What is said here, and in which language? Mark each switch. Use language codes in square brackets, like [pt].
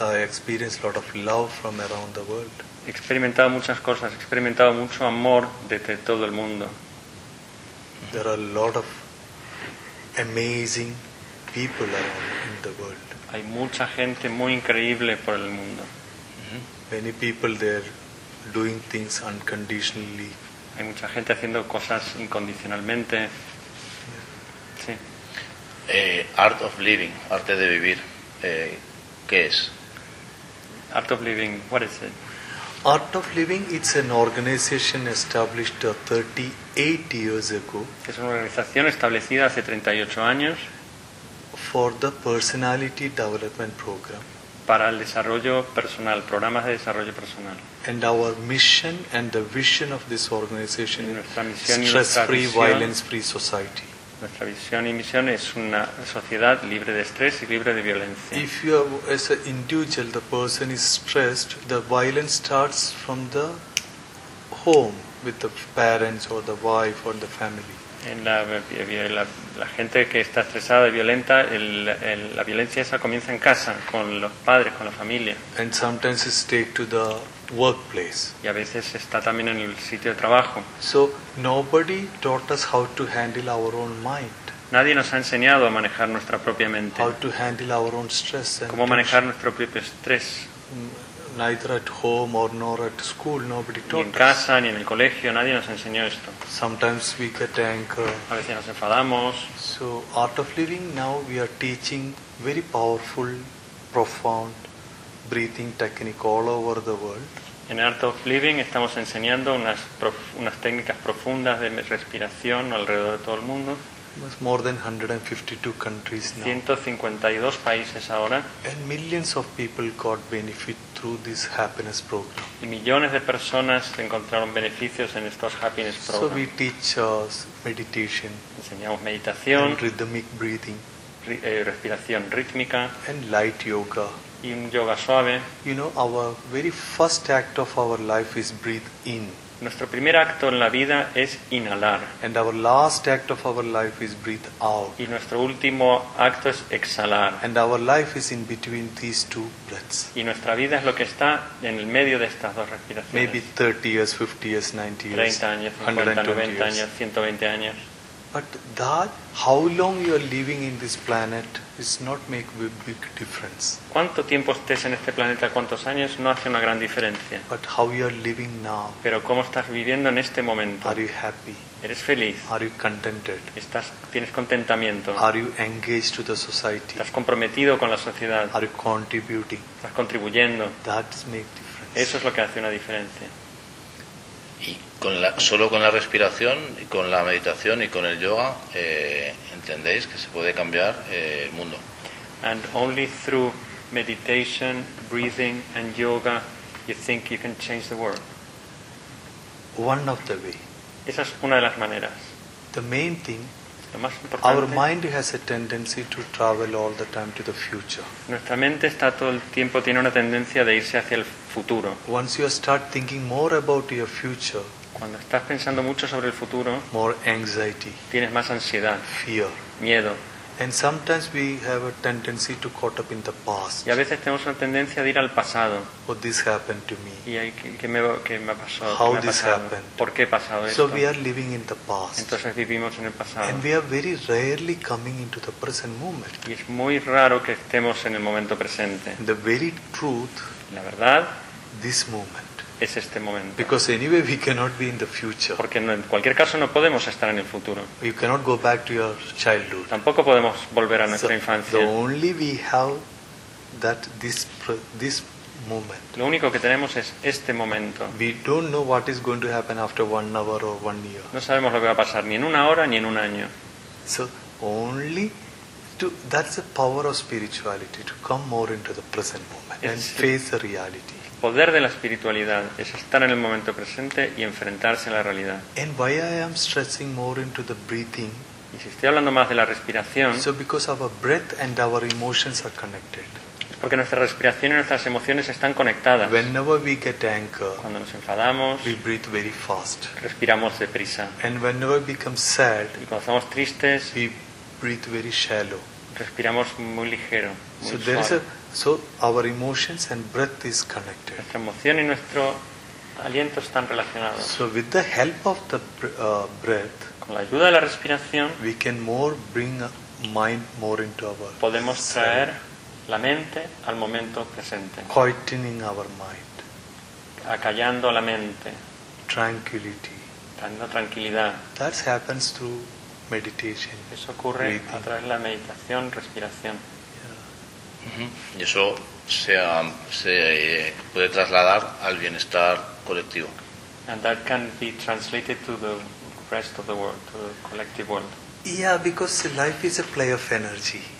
[en] I experienced a lot of love from around the world. [es] He experimentado muchas cosas. He experimentado mucho amor desde todo el mundo. [en] There are a lot of amazing people around in the world. [es] Hay mucha gente muy increíble por el mundo. [en] Many people there doing things unconditionally, [es] Hay mucha gente haciendo cosas incondicionalmente. Sí. Art of living, arte de vivir. ¿Qué es? [en] Art of living, what is it? Art of living, it's an organization established 38 years ago. [es] Es una organización establecida hace 38 años. [en] For the personality development program. [es] Para el desarrollo personal, programas de desarrollo personal. [en] And our mission and the vision of this organization is stress-free, violence-free society. [es] Nuestra visión y misión es una sociedad libre de estrés y libre de violencia. [en] If you are, as an individual, the person is stressed, the violence starts from the home with the parents or the wife or the family. [es] En la gente que está estresada y violenta, la violencia esa comienza en casa, con los padres, con la familia. [en] And sometimes it takes to the workplace. [es] Y a veces está también en el sitio de trabajo. [en] So nobody taught us how to handle our own mind. [es] Nadie nos ha enseñado a manejar nuestra propia mente. [en] How to handle our own stress and [es] cómo manejar nuestro propio estrés. [en] Neither at home or nor at school, nobody taught us. [es] Ni en casa ni en el colegio, nadie nos enseñó esto. [en] Sometimes we get anger. [es] A veces nos enfadamos. [en] So Art of Living, now we are teaching very powerful, profound breathing technique all over the world. [es] En Art of Living estamos enseñando unas técnicas profundas de respiración alrededor de todo el mundo. [en] It's more than 152 countries now. [es] 152 países ahora. [en] And millions of people got benefit through this happiness program. [es] Y millones de personas encontraron beneficios en estos [en] happiness programs. So we teach meditation. [es] Enseñamos meditación. [en] And rhythmic breathing. [es] Respiración rítmica. [en] And light yoga. [es] Y un yoga suave. [en] You know, our very first act of our life is breathe in. [es] Nuestro primer acto en la vida es inhalar. [en] And our last act of our life is breathe out. [es] Y nuestro último acto es exhalar. [en] And our life is in between these two breaths. [es] Y nuestra vida es lo que está en el medio de estas dos respiraciones. [en] Maybe 30 years, 50 years, 90 years. [es] 30 años, 50, 90 años, 120 años. [en] But that, how long you are living in this planet, is not make a big difference. [es] Cuánto tiempo estés en este planeta, cuántos años, no hace una gran diferencia. [en] But how you are living now. [es] Pero cómo estás viviendo en este momento. [en] Are you happy? [es] ¿Eres feliz? [en] Are you contented? [es] ¿Tienes contentamiento? [en] Are you engaged to the society? [es] ¿Estás comprometido con la sociedad? [en] Are you contributing? [es] ¿Estás contribuyendo? [en] That make difference. [es] Eso es lo que hace una diferencia. Solo con la respiración y con la meditación y con el yoga entendéis que se puede cambiar el mundo. [en] And only through meditation, breathing and yoga you think you can change the world. One of the way. [es] Esa es una de las maneras. [en] The main thing. [es] Lo más importante. [en] Our mind has a tendency to travel all the time to the future. [es] Nuestra mente está todo el tiempo tiene una tendencia de irse hacia el futuro. [en] Once you start thinking more about your future. [es] Cuando estás pensando mucho sobre el futuro, [en] more anxiety, [es] tienes más ansiedad, [en] fear, [es] miedo. [en] And sometimes we have a tendency to caught up in the past. [es] Y a veces tenemos una tendencia de ir al pasado. [en] What this happened to me? [es] Y qué me ha pasado. [en] How [es] ha [en] this [es] pasado? [en] Happened? [es] ¿Por qué ha pasado esto? [en] So we are living in the past. [es] Entonces vivimos en el pasado. [en] And we are very rarely coming into the present moment. [es] Y es muy raro que estemos en el momento presente. [en] The very truth. [es] La verdad. [en] This moment. [es] Es este momento. [en] Because anyway we cannot be in the future. [es] Porque en cualquier caso no podemos estar en el futuro. [en] You cannot go back to your childhood. [es] Tampoco podemos volver a nuestra infancia. [en] The only we have that this moment. [es] Lo único que tenemos es este momento. [en] We don't know what is going to happen after 1 hour or 1 year. [es] No sabemos lo que va a pasar ni en una hora ni en un año. [en] So only to that's the power of spirituality to come more into the present moment and face the reality. [es] El poder de la espiritualidad es estar en el momento presente y enfrentarse a la realidad. [en] And why I am stressing more into the breathing, [es] y si estoy hablando más de la respiración, [en] so because our breath and our emotions are connected. [es] Es porque nuestra respiración y nuestras emociones están conectadas. [en] Whenever we get anger, [es] cuando nos enfadamos, [en] we breathe very fast. [es] Respiramos deprisa. [en] And whenever we become sad, [es] y cuando estamos tristes, [en] we breathe very shallow. [es] Respiramos muy ligero, muy [en] so [es] suave. [en] So our emotions and breath is connected. [es] Nuestra emoción y nuestro aliento están relacionados. [en] So with the help of the breath, [es] con la ayuda de la respiración, [en] we can more bring mind more into our. [es] Podemos traer la mente al momento presente. [en] Quieting our mind. [es] Acallando la mente. [en] Tranquility. [es] tanta tranquilidad. [en] That happens through meditation. [es] Eso ocurre a través de la meditación, respiración. Y eso se puede trasladar al bienestar colectivo. [en] And that can be translated to the rest of the world, to the collective world. Yeah, because life is a play of energy.